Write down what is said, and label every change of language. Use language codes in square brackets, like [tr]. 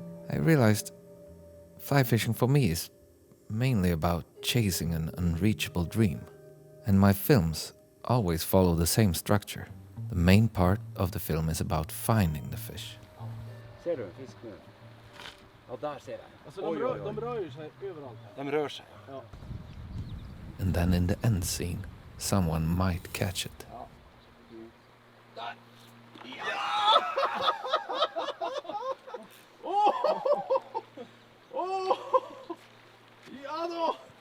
[en] I realized fly fishing for me is mainly about chasing an unreachable dream, and my films always follow the same structure. The main part of the film is about finding the fish. [sv] Ser du en fisk nu? Ja, där ser jag. Alltså de rör ju sig överallt här. De rör sig. Ja. [en] And then in the end scene, someone might catch it. [sv] Där. Ja då!